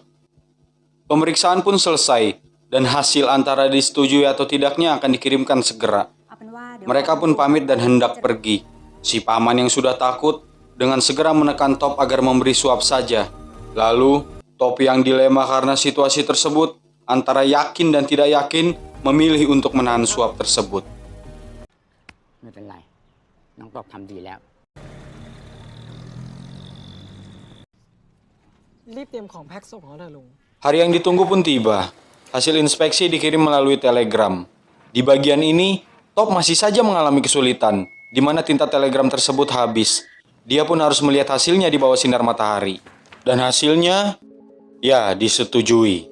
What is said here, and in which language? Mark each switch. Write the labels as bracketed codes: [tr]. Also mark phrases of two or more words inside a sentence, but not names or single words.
[id] Pemeriksaan pun selesai dan hasil antara disetujui atau tidaknya akan dikirimkan segera. Mereka pun pamit dan hendak pergi. Si paman yang sudah takut dengan segera menekan Top agar memberi suap saja. Lalu Top yang dilema karena situasi tersebut antara yakin dan tidak yakin memilih untuk menahan suap tersebut. [th] ไม่เป็นไรน้องตอบทำดีแล้ว รีบเตรียมของแพ็คส่งเขาเถอะลุง [id] Hari yang ditunggu pun tiba. Hasil inspeksi dikirim melalui telegram. Di bagian ini Top masih saja mengalami kesulitan, di mana tinta telegram tersebut habis. Dia pun harus melihat hasilnya di bawah sinar matahari. Dan hasilnya, ya disetujui.